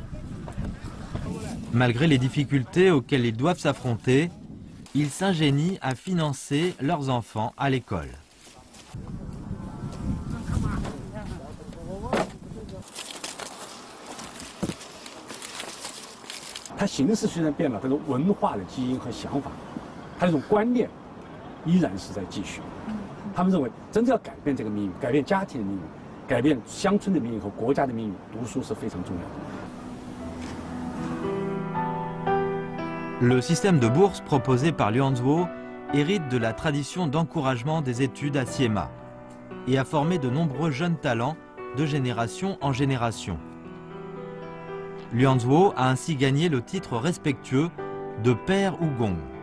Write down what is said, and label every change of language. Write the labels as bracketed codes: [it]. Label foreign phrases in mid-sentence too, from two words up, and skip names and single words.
[fr] Malgré les difficultés auxquelles ils doivent s'affronter, ils s'ingénient à financer leurs enfants à l'école. [zh] 它形式虽然变了，但是文化的基因和想法，它那种观念依然是在继续。他们认为，真正要改变这个命运，改变家庭的命运，改变乡村的命运和国家的命运，读书是非常重要的。 [fr] Le système de bourse proposé par Luanzhou hérite de la tradition d'encouragement des études à Siema et a formé de nombreux jeunes talents de génération en génération. Luanzhou a ainsi gagné le titre respectueux de Père Ougong.